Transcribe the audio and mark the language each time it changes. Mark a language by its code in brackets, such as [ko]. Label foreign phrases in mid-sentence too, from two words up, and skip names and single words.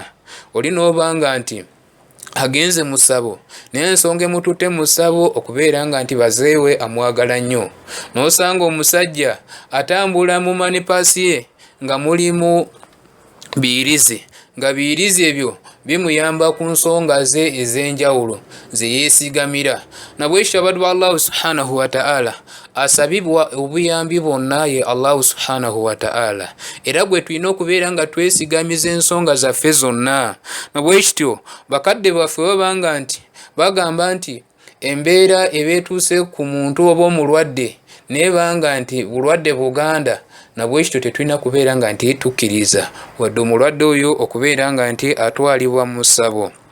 [lg] Oli n'obanga nti agenze mu ssabo naye ensonga emututte mu ssabo okubeera nga nti bazeewe amwagala nnyo, n'osanga omusajja atambula mu manipasi ye nga mulimu biyirizi, nga biyirizi ebyo bimuyamba ku nsonga ze ez'enjawulo ze yeesigamira. Nabwekityo abaddu ba [ar] الله سبحانه وتعالى [lg] asabibwa obuyambi bwonna ye [ar] الله سبحانه وتعالى, [lg] era gwe tulina okubeera nga twesigamiza ensonga zaffe zonna. Nabwekityo bakadde baffe babanga nti bagamba nti embeera ebeetuuse ku muntu oba omulwadde nebanga nti bulwadde buganda, nabwekityo tetulina kubeera nga nti tukkiriza wadde omulwadde oyo okubeera nga nti atwalibwa mu ssabo.